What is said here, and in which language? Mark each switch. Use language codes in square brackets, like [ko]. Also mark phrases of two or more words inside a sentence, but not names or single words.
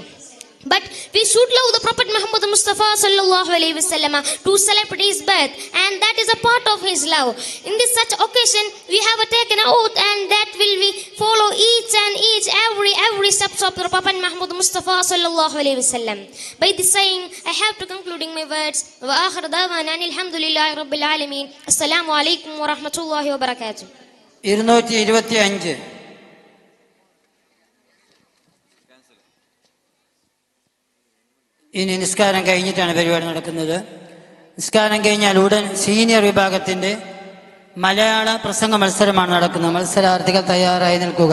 [en] But we should love the Prophet Muhammad Mustafa [ar] صلى الله عليه وسلم [en] to celebrate his birth, and that is a part of his love. In this such occasion, we have taken an oath, and that will we follow each every steps of the Prophet Muhammad Mustafa [ar] صلى الله عليه وسلم. [en] By this saying, I have to concluding my words. [ar] وآخر دعوانا الحمد لله رب العالمين. السلام عليكم ورحمة الله وبركاته. [en] 225. [ml] ഇനി നിസ്കാരം കഴിഞ്ഞിട്ടാണ് പരിപാടി നടക്കുന്നത്. നിസ്കാരം കഴിഞ്ഞാൽ ഉടൻ സീനിയർ വിഭാഗത്തിൻ്റെ മലയാള പ്രസംഗ മത്സരമാണ് നടക്കുന്നത്. മത്സരാർത്ഥികൾ തയ്യാറായി നിൽക്കുക.